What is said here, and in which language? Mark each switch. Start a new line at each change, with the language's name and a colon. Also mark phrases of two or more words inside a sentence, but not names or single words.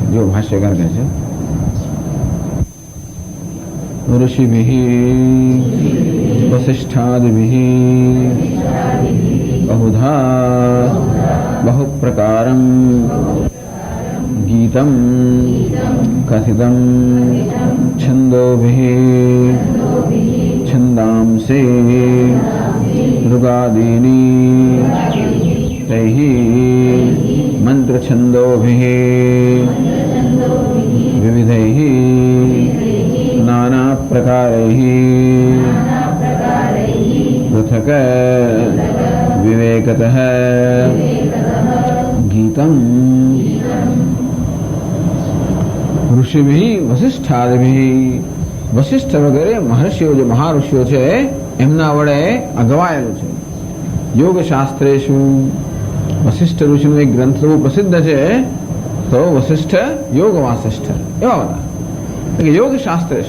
Gujarati: જો ભાષ્યકાર કહે છે
Sanskrit: ऋषिभिः वसिष्ठादिभिः बहुधा बहुप्रकारं गीतं कथितं छंदोभिः छंदांसी ऋगादीनि तैः मंत्रछंदोभिः विविधैः नाना प्रकारैः पृथक् विवेकतः गीतम् ऋषिभिः वसिष्ठादिभिः,
Gujarati: વશિષ્ઠ વગેરે મહર્ષિઓ જે મહાઋષિઓ છે એમના વડે અગવાયેલું છે.
Sanskrit: योग शास्त्रेषु,
Gujarati: વશિષ્ઠ ઋષિનો એક ગ્રંથ બહુ પ્રસિદ્ધ છે, તો વશિષ્ઠ યોગ વાસિષ્ઠ એવા બધા
Sanskrit: योग शास्त्रेषु.